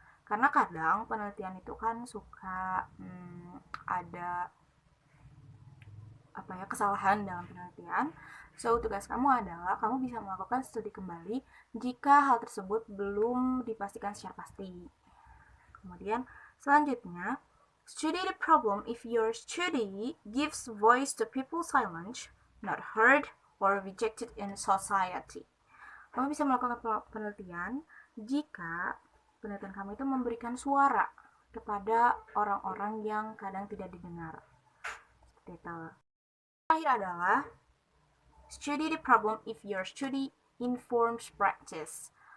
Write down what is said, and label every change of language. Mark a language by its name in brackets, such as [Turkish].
[Indonesian] Karena kadang penelitian itu kan suka ada kesalahan dalam penelitian. So, tugas kamu adalah kamu bisa melakukan studi kembali jika hal tersebut belum dipastikan secara pasti. Kemudian, selanjutnya, [English] study the problem if your study gives voice to people silent, not heard, or rejected in society. [Indonesian] Kamu bisa melakukan penelitian jika penelitian kamu itu memberikan suara kepada orang-orang yang kadang tidak didengar. Seperti itu. Terakhir adalah [English] study the problem if your study informs practice.